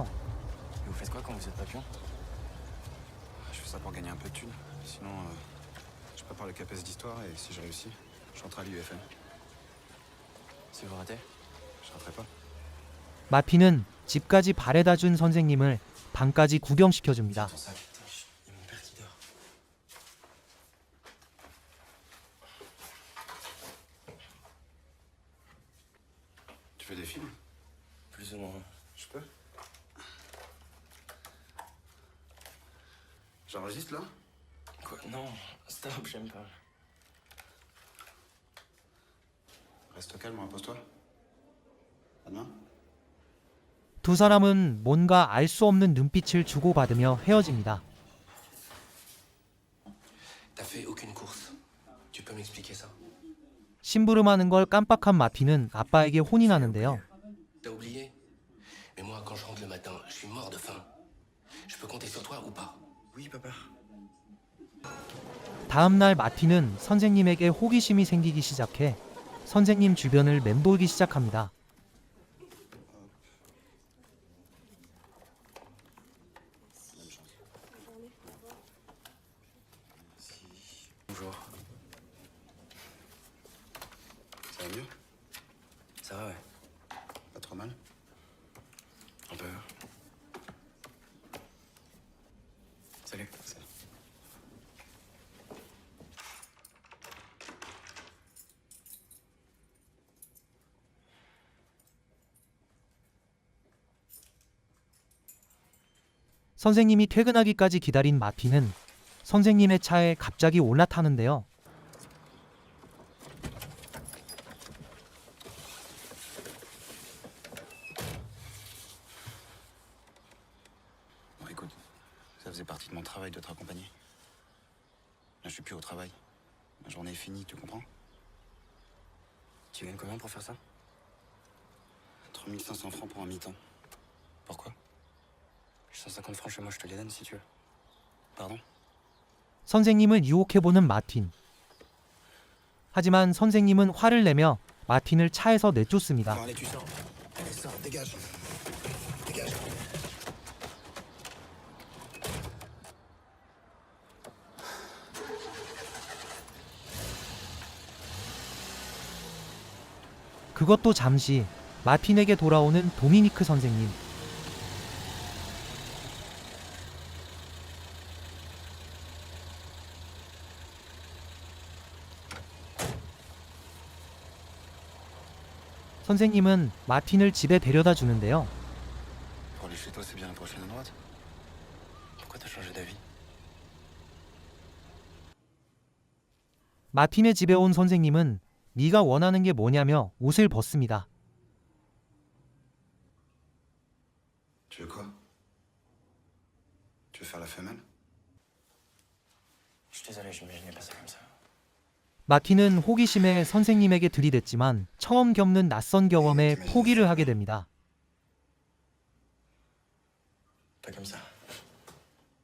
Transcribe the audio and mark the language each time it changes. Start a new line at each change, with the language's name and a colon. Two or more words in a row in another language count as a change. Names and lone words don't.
French: Vous faites quoi quand vous êtes papillon? Je fais ça pour gagner un peu de thunes. Sinon, je prépare le CAPES d'histoire et si je réussis, je rentre à l'UFM. Si vous ratez? Je raterai pas.
Korean: 마틴은 집까지 바래다 준 선생님을 방까지 구경시켜줍니다.
French: Tu fais des films? Plus ou moins. Je peux? J'enregistre là? Quoi? Non, stop, j'aime pas. Reste calme, repose-toi. À demain.
Korean: 두 사람은 뭔가 알 수 없는 눈빛을 주고받으며 헤어집니다.
French: T'as fait aucune course. Tu peux m'expliquer ça?
Korean: 심부름하는 걸 깜빡한 마틴은 아빠에게 혼이 나는데요.
French: T'as oublié? Mais moi, quand je rentre le matin, je suis mort de faim. Je peux compter sur toi ou pas? Oui, papa.
Korean: 다음 날 마틴은 선생님에게 호기심이 생기기 시작해 선생님 주변을 맴돌기 시작합니다.
French: Bonjour. Ça va mieux? Ça va, ouais. Pas trop mal? Un peu. Salut. Salut.
Korean: 선생님이 퇴근하기까지 기다린 마틴은 선생님의 차에 갑자기 올라타는데요.
French: Bon, écoute, ça faisait partie de mon travail de te raccompagner. Là, je suis plus au travail. Ma journée est finie, tu comprends? Tu gagnes combien pour faire ça? 3500 francs pour un mi-temps. Pourquoi? 150 francs chez moi, je te les donne si tu veux. Pardon?
Korean: 선생님을 유혹해보는 마틴. 하지만 선생님은 화를 내며 마틴을 차에서 내쫓습니다.
French: Bon, allez, tu sors. Allez, sors, dégage. Dégage.
Korean: 그것도 잠시 마틴에게 돌아오는 도미니크 선생님. 선생님은 마틴을 집에 데려다 주는데요.
French: Pour aller chez toi, c'est bien la prochaine à droite. Pourquoi t'as changé d'avis?
Korean: 마틴의 집에 온 선생님은 네가 원하는 게 뭐냐며 옷을 벗습니다.
French: Tu veux quoi? Tu veux faire la femelle? Je suis désolé, j'imaginais pas ça comme ça.
Korean: 마틴은 호기심에 선생님에게 들이댔지만 처음 겪는 낯선 경험에 포기를 하게 됩니다.
French: Pas comme ça.